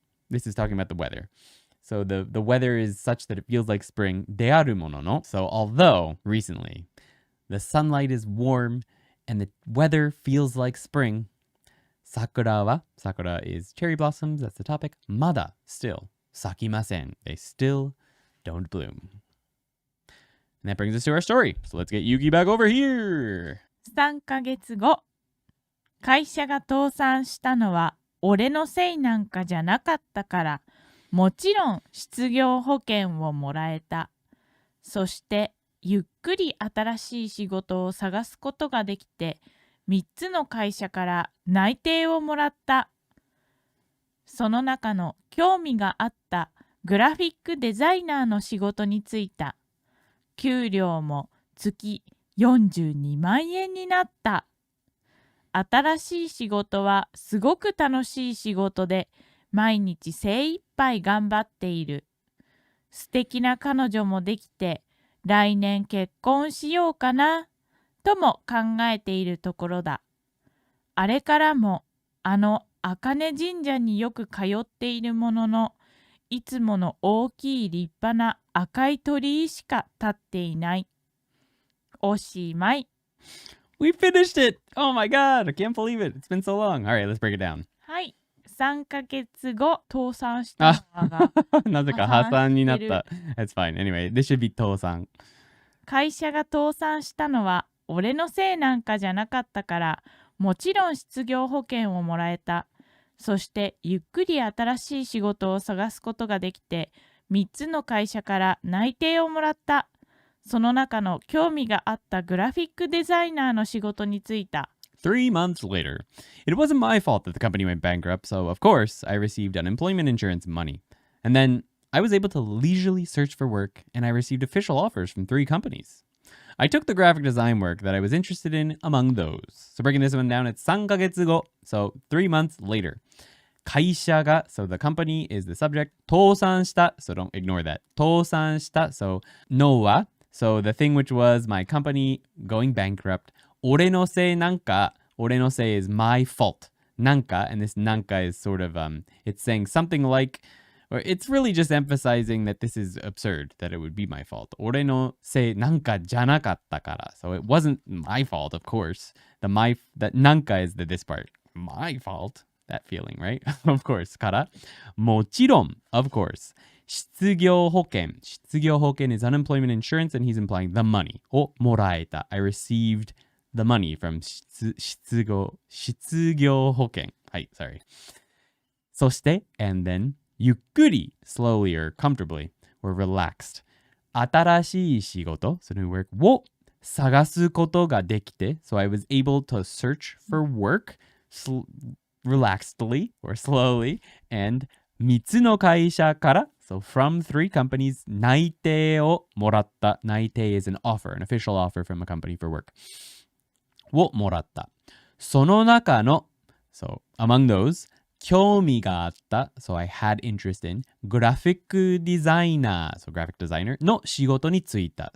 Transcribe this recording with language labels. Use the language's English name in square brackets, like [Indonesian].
[English] This is talking about the weather. So the weather is such that it feels like spring. [Japanese] であるものの. [English] So although recently the sunlight is warm and the weather feels like spring, [Japanese] 桜は, [English] sakura is cherry blossoms, that's the topic. [Japanese] まだ, [English] still, [Japanese] 咲きません. [English] They still don't bloom. And that brings us to our story. So let's get Yuki back over here. [Japanese] 3ヶ月後、会社が倒産したのは俺のせいなんかじゃなかったから、もちろん失業保険をもらえた。そしてゆっくり新しい仕事を探すことができて、3つの会社から内定をもらった。その中の興味があったグラフィックデザイナーの仕事に就いた。給料も月42万円になった。新しい仕事はすごく楽しい仕事で、毎日精一杯頑張っている。素敵な彼女もできて、来年結婚しようかな、とも考えているところだ。あれからも、茜神社によく通っているものの、いつもの大きい立派な赤い鳥居しか立っていない。おしまい。 [English] We finished it! Oh my god, I can't believe it. It's been so long. All right, let's break it down. [Japanese] はい。3ヶ月後、倒産したのがなぜか破産になった。 [English] That's fine. Anyway, this should be [Japanese] 倒産。会社が倒産したのは俺のせいなんかじゃなかったから、もちろん失業保険をもらえた。そしてゆっくり新しい仕事を探すことができて、3つの会社から内定をもらった。その中の興味があったグラフィックデザイナーの仕事に就いた。 [English] 3 months later, it wasn't my fault that the company went bankrupt, so of course I received unemployment insurance money. And then I was able to leisurely search for work, and I received official offers from 3 companies. I took the graphic design work that I was interested in among those. So breaking this one down, it's [Japanese] 3ヶ月後, [English] so 3 months later. [Japanese] 会社が, [English] so the company is the subject. [Japanese] 倒産した, [English] so don't ignore that. [Japanese] 倒産した, [English] so no は, so the thing which was my company going bankrupt. [Japanese] 俺のせいなんか, 俺のせい [English] is my fault. [Japanese] なんか, [English] and this なんか is sort of, it's saying something like, or it's really just emphasizing that this is absurd, that it would be my fault. [Japanese] 俺のせいなんかじゃなかったから. [English] So it wasn't my fault, of course. That [Japanese] なんか [English] is the this part. My fault. That feeling, right? Of course. [Japanese] から、もちろん, [English] of course. [Japanese] 失業保険. 失業保険 [English] is unemployment insurance, and he's implying the money. [Japanese] をもらえた. [English] I received the money from [Japanese] 失業保険. はい、 [English] sorry. [Japanese] そして, [English] and then, [Japanese] ゆっくり, [English] slowly or comfortably, or relaxed. [Japanese] 新しい仕事, [English] so new work, [Japanese] を探すことができて, [English] so I was able to search for work relaxedly or slowly, and [Japanese] 3つの会社から, [English] so from 3 companies, [Japanese] 内定をもらった. 内定 [English] is an offer, an official offer from a company for work. [Japanese] をもらった。その中の, [English] so among those, [Japanese] 興味があった, [English] so I had interest in, グラフィックデザイナー, so graphic designer [Japanese] の仕事に就いた.